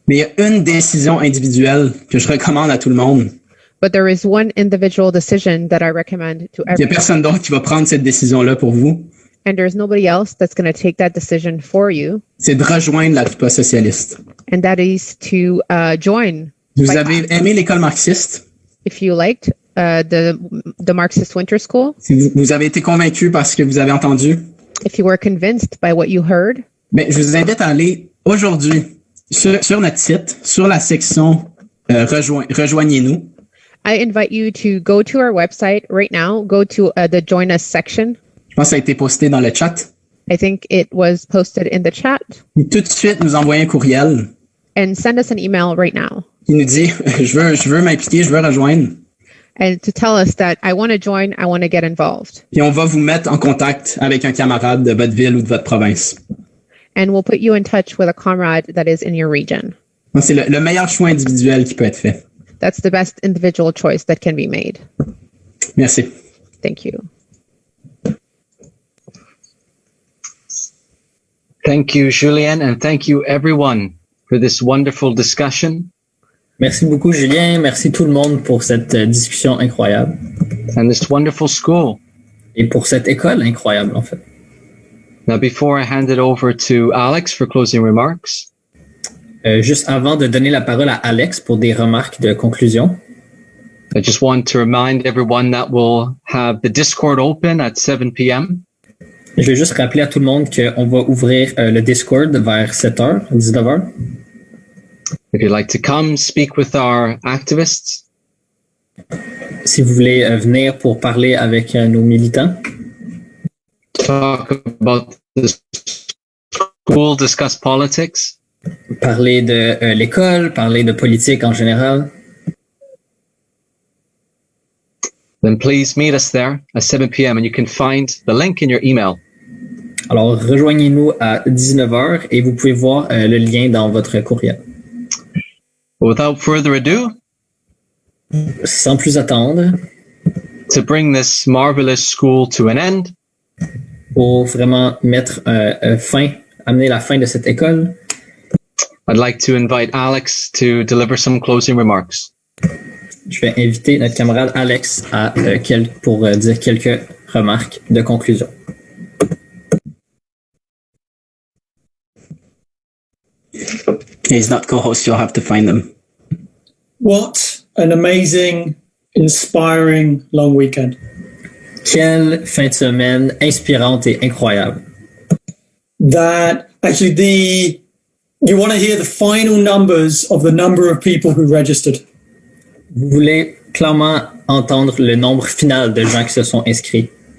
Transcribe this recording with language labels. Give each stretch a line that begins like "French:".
French: mais il y a une décision individuelle que je recommande à tout le monde.
English: but there is one individual decision that I recommend to
French: Il y a
English: everyone.
French: personne d'autre qui va prendre cette décision-là pour vous.
English: And there's nobody else that's going to take that decision for you.
French: C'est de rejoindre la Troupe socialiste.
English: And that is to join.
French: Vous avez aimé l'école marxiste?
English: If you liked the Marxist Winter School,
French: Si vous avez été convaincu par ce que vous avez entendu,
English: if you were convinced by what you heard,
French: ben, je vous invite à aller aujourd'hui sur notre site, sur la section Rejoignez-nous.
English: I invite you to go to our website right now. Go to the Join Us section.
French: Je pense que ça a été posté dans le chat.
English: I think it was posted in the chat.
French: Et tout de suite, nous envoyer un courriel
English: And send us an email right now.
French: qui nous dit je veux m'impliquer, je veux rejoindre.
English: And to tell us that I want to join, I want to get involved.
French: Puis on va vous mettre en contact avec un camarade de votre ville ou de votre province.
English: And we'll put you in touch with a comrade that is in your region.
French: C'est le meilleur choix individuel qui peut être fait.
English: That's the best individual choice that can be made.
French: Merci.
English: Thank you. Thank you, Julien, and thank you everyone for this wonderful discussion
French: Merci beaucoup, Julien. Merci tout le monde pour cette discussion incroyable
English: and this wonderful school.
French: et pour cette école incroyable, en fait.
English: Now, before I hand it over to Alex for closing remarks,
French: Juste avant de donner la parole à Alex pour des remarques de conclusion,
English: I just want to remind everyone that we'll have the Discord open at 7 p.m.
French: je vais juste rappeler à tout le monde qu'on va ouvrir le Discord vers 7h, 19h.
English: If you'd like to come speak with our activists,
French: Si vous voulez venir pour parler avec nos militants,
English: talk about the school, discuss politics,
French: parler de l'école, parler de politique en général,
English: then please meet us there at 7 p.m. and you can find the link in your email.
French: alors rejoignez-nous à 19h et vous pouvez voir le lien dans votre courriel.
English: Without further ado,
French: Sans plus attendre,
English: to bring this marvelous school to an end,
French: pour vraiment mettre amener la fin de cette école,
English: I'd like to invite Alex to deliver some closing remarks.
French: je vais inviter notre camarade Alex pour dire quelques remarques de conclusion.
English: He's not co-host, you'll have to find them. What an amazing, inspiring long weekend.
French: Quelle fin de semaine inspirante et incroyable.
English: That actually you want to hear the final numbers of the number of people who registered.
French: Vous voulez clairement entendre le nombre final de gens qui se sont inscrits.